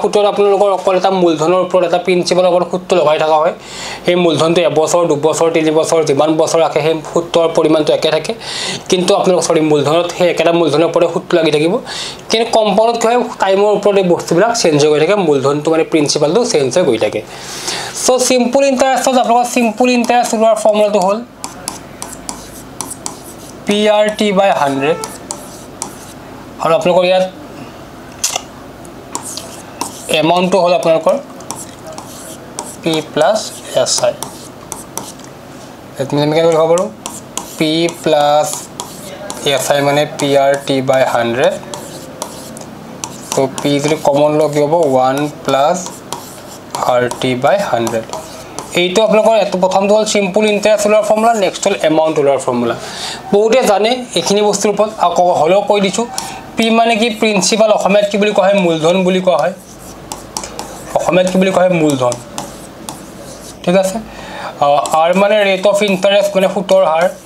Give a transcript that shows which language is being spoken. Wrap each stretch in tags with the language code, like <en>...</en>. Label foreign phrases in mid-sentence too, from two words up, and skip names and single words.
<as>সুদত আপোনালোকৰ অকল এটা মূলধনৰ ওপৰত এটা প্ৰিন্সিপালৰ ওপৰত সুদটো লগাই থকা হয় সেই মূলধনটো এবছৰ দুবছৰ তিনিবছৰ যিমান বছৰ ৰাখে সেই সুদৰ পৰিমাণটো একে থাকে কিন্তু আপোনালোকৰ মূলধনত সেই একেটা মূলধনৰ ওপৰত সুদটো লাগি থাকিব কিন্তু কম্পাউণ্ডত কি হয় টাইমৰ ওপৰত এই বস্তুবিলাক চেঞ্জ হৈ থাকে মূলধনটো মানে প্ৰিন্সিপালটো চেঞ্জ হৈ গৈ থাকে সো সিম্পল ইণ্টাৰেষ্টত আপোনালোকৰ</as> <en>simple interest</en> <as>ওলোৱাৰ ফৰ্মুলাটো হ'ল</as> <en>PRT by 100</en> <hi>और आपलोगों यार अमाउंट तो होला आपलोगों</hi> <en>P plus SI</en> <hi>इतने में क्या लिखा बोलो</hi> <en>P plus SI</en> <hi>माने</hi> <en>PRT by 100</en> <hi>तो P इधर कॉमन लो क्या बोलो</hi> <en>1 plus RT by 100</en> <as>এইটো আপোনালোকৰ এত প্ৰথমটো হ'ল</as> <en>simple interest</en> <as>ওলাৰ ফৰ্মুলা নেক্সট হ'ল এমাউন্ট ওলাৰ ফৰ্মুলা বহুতে জানে এখিনি বস্তুৰ ওপৰত আকৌ হলো কৈ দিছো পি মানে কি প্ৰিন্সিপাল অসমীয়াত কি বুলি কোৱা হয় মূলধন বুলি কোৱা হয় অসমীয়াত কি বুলি কোৱা হয় মূলধন ঠিক আছে আৰ মানে</as> <en>rate of interest</en> <as>মানে সুতৰ হাৰ</as>